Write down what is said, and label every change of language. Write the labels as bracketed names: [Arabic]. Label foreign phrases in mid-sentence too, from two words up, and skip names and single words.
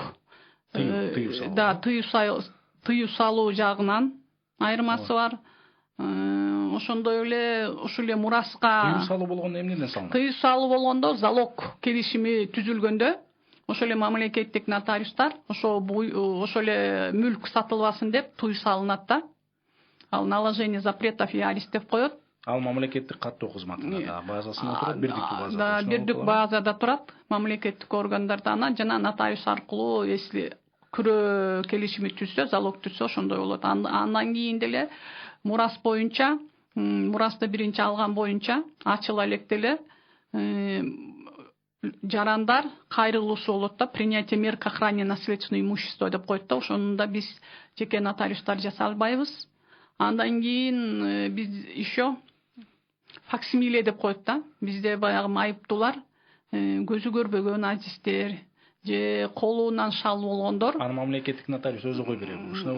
[Kyrgyz] Да, тыюу салуу жагынан айырмасы бар. Ошондой эле ушул эле мураска тыюу салуу болгондо эмнеден салынат? Тыюу салуу болгондо залог келишими түзүлгөндө ошо эле мамлекеттик нотариустар ошо эле мүлк сатылбасын деп тыюу салынат да. [Russian] Ал наложение запретов и арест [Kyrgyz] деп коет. Ал мамлекеттик каттоо кызматында да базасында турат, бирдиктүү базада. Да, бирдик базада турат, мамлекеттик органдарда ана жана нотариус аркылуу если күрөө келишими түзсө, залог түзсө ошондой болот. Андан кийин деле мурас боюнча, мурасты биринчи алган боюнча ачыла электе эле жарандар кайрылуусу болот да, [Russian] принятие мер к охране наследственного имущества [Kyrgyz] деп коет да, ошондо биз жеке нотариустар жасай албайбыз. Андан кийин биз [Russian] еще факсимиле [Kyrgyz] деп коет да. Бизде баягы майыптуулар, көзү көрбөгөн азиздер же колунан шал болгондор. Аны мамлекеттик нотариус өзү кой берет.